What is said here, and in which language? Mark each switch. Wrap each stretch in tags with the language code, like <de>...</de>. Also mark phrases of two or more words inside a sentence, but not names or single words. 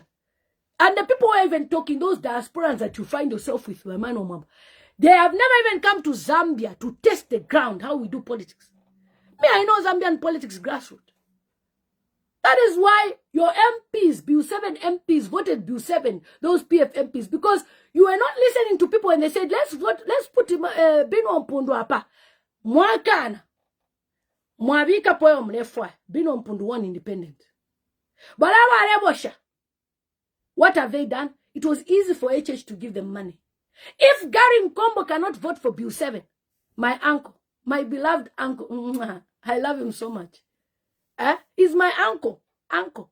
<en>And the people who are even talking, those diasporans that you find yourself with, Emmanuel Mamba, they have never even come to Zambia to test the ground, how we do politics. Me, I know Zambian politics grassroots. That is why your MPs, Bill 7 MPs, voted Bill 7, those PF MPs, because you were not listening to people and they said, let's vote, let's put Bino Mpundu apa.</en> <bem>Mwakana. Mwabika poyo mlefwa.</bem> <en>Bino Mpundu one independent. But what have they done? It was easy for HH to give them money. If Gary Mkombo cannot vote for Bill 7, my uncle, my beloved uncle, I love him so much. He's my uncle. Uncle.</en>